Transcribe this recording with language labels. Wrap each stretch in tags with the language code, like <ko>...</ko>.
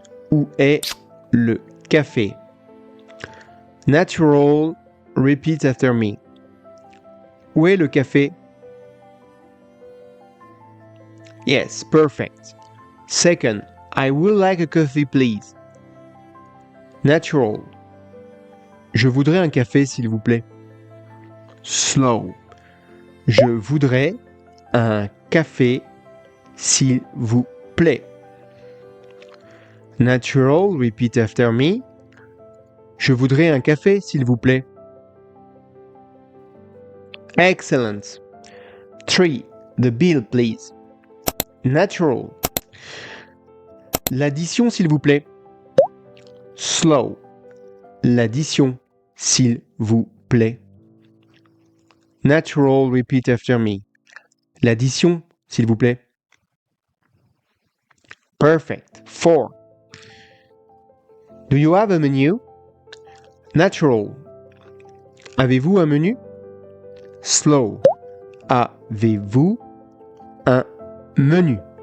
<fr>Où est le café? Natural.</fr> <en>Repeat after me.</en> <fr>Où est le café?</fr> <en>Yes, perfect. Second, I would like a coffee, please. Natural.</en> <fr>Je voudrais un café, s'il vous plaît. Slow. Je voudrais un café, s'il vous plaît.</fr> <en>Natural, repeat after me.</en> <fr>Je voudrais un café, s'il vous plaît.</fr> <en>Excellent. 3. The bill, please. Natural.</en> <fr>L'addition, s'il vous plaît. Slow. L'addition, s'il vous plaît.</fr> <en>Natural, repeat after me.</en> <fr>L'addition, s'il vous plaît.</fr> <en>Perfect. 4. Do you have a menu? Natural.</en> <fr>Avez-vous un menu?</fr> <en>Slow.</en> <fr>Avez-vous un menu?</fr>